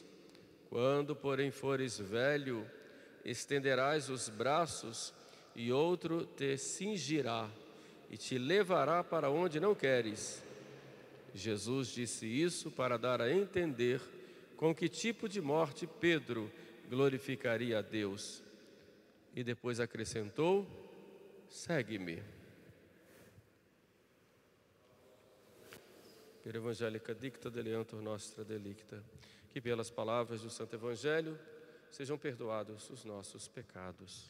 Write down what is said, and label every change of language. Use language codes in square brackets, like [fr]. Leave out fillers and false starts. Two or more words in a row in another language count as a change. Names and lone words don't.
[pt] Quando, porém, fores velho, estenderás os braços e outro te cingirá e te levará para onde não queres." Jesus disse isso para dar a entender com que tipo de morte Pedro glorificaria a Deus. E depois acrescentou: segue-me. [la] Per Evangelica dicta deleantur nostra delicta. [pt] Que pelas palavras do Santo Evangelho sejam perdoados os nossos pecados.